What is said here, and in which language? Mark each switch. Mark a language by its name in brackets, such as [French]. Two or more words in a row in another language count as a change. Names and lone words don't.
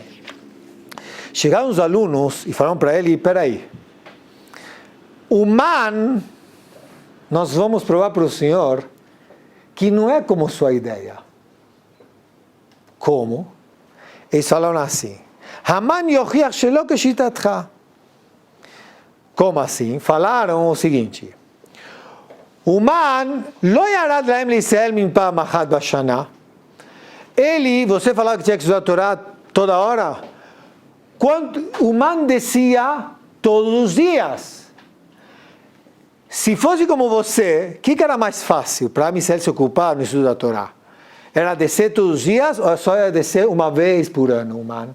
[Portuguese] Chegaram os alunos e falaram para ele, peraí, o man, nós vamos provar para o senhor que não é como sua ideia. Como? Eles falaram assim, [Hebrew] המן יוכיח שלא כשיטתך. [Portuguese] Como assim? Falaram o seguinte, o man [Hebrew] לא ירד להם לישראל מן פעם אחת בשנה. [Portuguese] Ele, você falava que tinha que estudar a Torá toda hora? O man descia todos os dias. Se fosse como você, o que era mais fácil para Israel se ocupar no estudo da Torá? Era descer todos os dias ou só ia descer uma vez por ano, man?